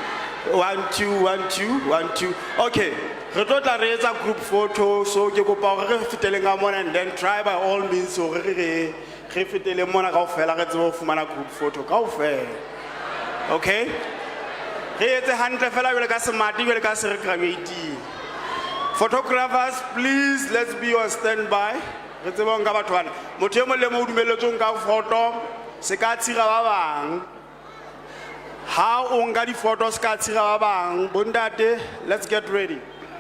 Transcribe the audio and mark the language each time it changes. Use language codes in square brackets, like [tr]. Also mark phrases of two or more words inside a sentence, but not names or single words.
[st] 1, 2, 1, 2, 1, 2. Okay. Re tlo tla re etsa [en] group photo, [st] so ke kopa hore re fetele ka mona [en] and then try by all means [st] hore re fetele mona kaofela re tsebe ho fumana [en] group photo [st] kaofela. Okay? Re etse hantle fela jwale ka semati jwale ka se re graduating. [en] Photographers, please, let's be on standby. [st] Re tsebe ho nka batho bana. Motho e mong le mo dumelletswe nka photo, se ka tshira ba bang. Ha o nka di photos ka tshira ba bang, bontate, [en] let's get ready.